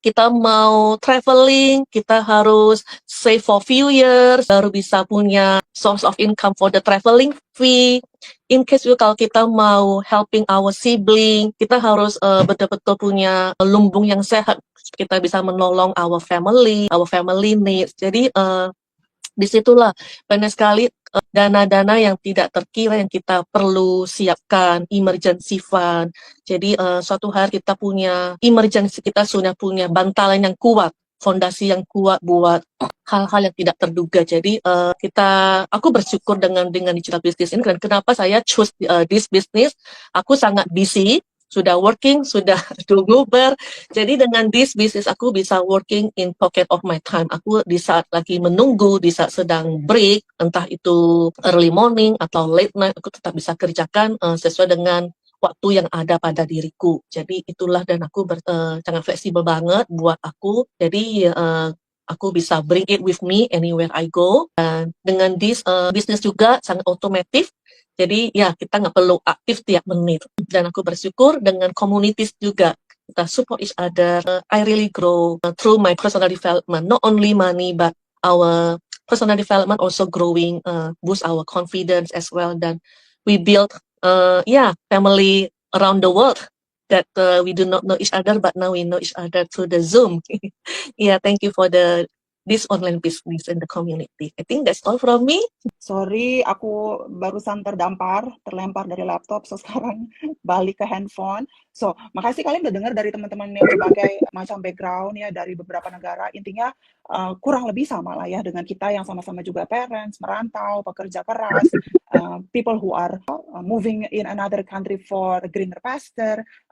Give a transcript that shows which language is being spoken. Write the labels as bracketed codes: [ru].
[id] Kita mau traveling, kita harus [en] save for few years, [id] baru bisa punya [en] source of income for the traveling fee. In case [id] kalau kita mau [en] helping our sibling, [id] kita harus betul-betul punya lumbung yang sehat. Kita bisa menolong [en] our family needs. [id] Jadi disitulah banyak sekali dana-dana yang tidak terkira yang kita perlu siapkan, emergency fund. Jadi suatu hari kita punya emergency, kita sudah punya bantalan yang kuat, fondasi yang kuat buat hal-hal yang tidak terduga. Jadi aku bersyukur dengan digital business ini. Dan kenapa saya [en] choose this business? [id] Aku sangat busy, sudah working, sudah do Uber. Jadi dengan [en] this business [id] aku bisa [en] working in pocket of my time. [id] Aku di saat lagi menunggu, di saat sedang break, entah itu [en] early morning [id] atau [en] late night, [id] aku tetap bisa kerjakan sesuai dengan waktu yang ada pada diriku. Jadi itulah, dan aku sangat fleksibel banget buat aku. Jadi aku bisa [en] bring it with me anywhere I go. [id] Dan dengan [en] this business [id] juga sangat otomatis. Jadi ya kita nggak perlu aktif tiap menit. Dan aku bersyukur dengan communities juga. Kita [en] support each other. I really grow through my personal development. Not only money, but our personal development also growing, boost our confidence as well. [id] Dan [en] we build family around the world that we do not know each other, but now we know each other through the Zoom. Yeah, thank you for this online business in the community. I think that's all from me. Sorry, [id] aku barusan terlempar dari laptop, so sekarang balik ke handphone. So, makasih kalian udah dengar dari teman-teman yang berbagai macam background ya, dari beberapa negara. Intinya kurang lebih sama lah ya dengan kita yang sama-sama juga parents, merantau, pekerja keras, [en] people who are moving in another country for a greener pasture.